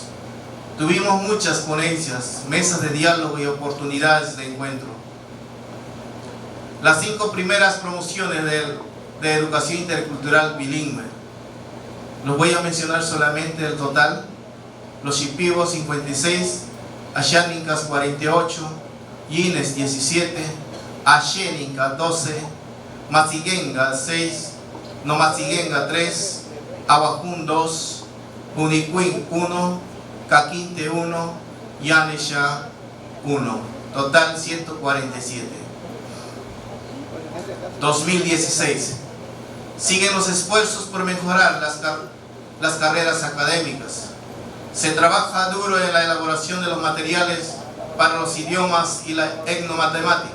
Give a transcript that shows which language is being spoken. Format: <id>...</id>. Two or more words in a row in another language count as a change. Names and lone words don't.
<es>Tuvimos muchas ponencias, mesas de diálogo y oportunidades de encuentro. Las 5 primeras promociones de educación intercultural bilingüe. Los voy a mencionar solamente el total. Los shipibos 56, ashánicas 48, yines 17, ashénica 12, masiguenga 6, nomasiguenga 3, aguajún 2, unicuín 1, caquinte 1, yanesha 1. Total 147. 2016. Siguen los esfuerzos por mejorar las carreras académicas. Se trabaja duro en la elaboración de los materiales para los idiomas y la etnomatemática.</es>